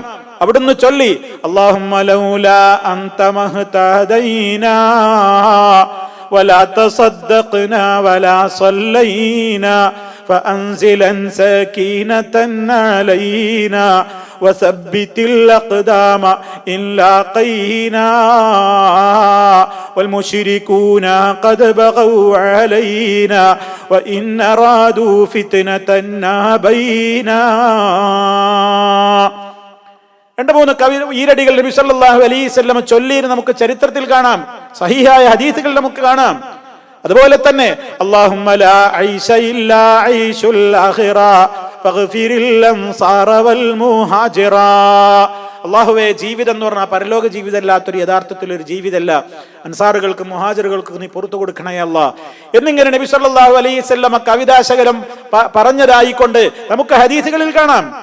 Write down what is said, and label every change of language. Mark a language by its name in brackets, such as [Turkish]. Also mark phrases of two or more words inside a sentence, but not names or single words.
[Malayalam] അവിടുന്ന് ചൊല്ലി, [Arabic] اللهم لولا أنت ما اهتدينا ولا تصدقنا ولا صلينا فأنزلن سكينة علينا وثبت الأقدام إن لاقينا والمشركون قد بغوا علينا وإن أرادوا فتنة بينا. [Malayalam] 2-3 ഈരടികൾ നബി [Arabic] صلى الله عليه وسلم [Malayalam] ചൊല്ലിയെന്ന് നമുക്ക് ചരിത്രത്തിൽ കാണാം, സഹീഹായ ഹദീസുകൾ നമുക്ക് കാണാം. അതുപോലെ തന്നെ [Arabic] اللهم لا عيش إلا عيش الآخرة فاغفر للأنصار والمهاجرة. [Malayalam] അല്ലാഹുവേ, ജീവിതം എന്ന് പറഞ്ഞാൽ പരലോക ജീവിതമല്ലാത്തൊരു യഥാർത്ഥത്തിലൊരു ജീവിതമല്ല, അൻസാറുകൾക്ക് മുഹാജിറുകൾക്ക് നീ പുറത്തു കൊടുക്കണേ അല്ലാഹ് എന്നിങ്ങനെ നബി [Arabic] صلى الله عليه وسلم [Malayalam] കവിതാശകലം പറഞ്ഞതായിക്കൊണ്ട് നമുക്ക് ഹദീസുകളിൽ കാണാം.